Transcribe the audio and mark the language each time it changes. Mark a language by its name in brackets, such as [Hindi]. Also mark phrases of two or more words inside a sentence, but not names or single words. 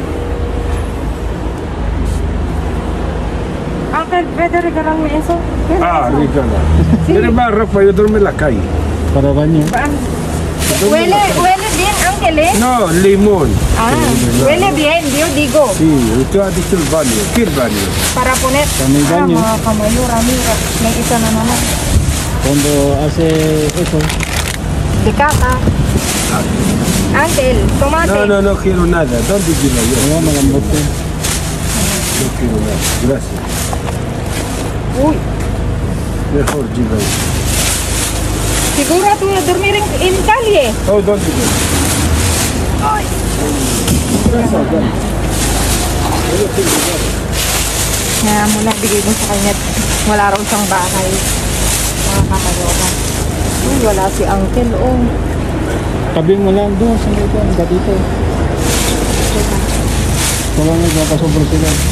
[Spanish] Ángel, ¿puede regalarme eso? ¿Qué es Ah, eso? regala. Mira más ropa, yo duermo en la calle. para baño. Huele bien, Ángel. Ángeles. No, limón. Ah, huele bien, yo digo. Sí, ito adito el baño. ¿Qué baño? Para poner. También baño. [Filipino] Mga kamayora, mira. May isa na naman. [Spanish] Cuando hace eso, De caca. Ángel, tomate. No quiero nada. ¿Dónde quiero yo? [Filipino] kaya malambot yun. [Spanish] No quiero nada. Gracias. Uy, Mejor lleva eso. siguro tú dormir en calle. Oh, ¿dónde quiero? Ay. Gracias, dale. [Filipino] Kaya muna, bigay mo sa kanya. Wala raw siyang bahay. Mga kamayora. Uy, wala si Uncle, oh. Tabi mo lang doon sa ito, hanggang dito. Kaya nagpapasobro sila.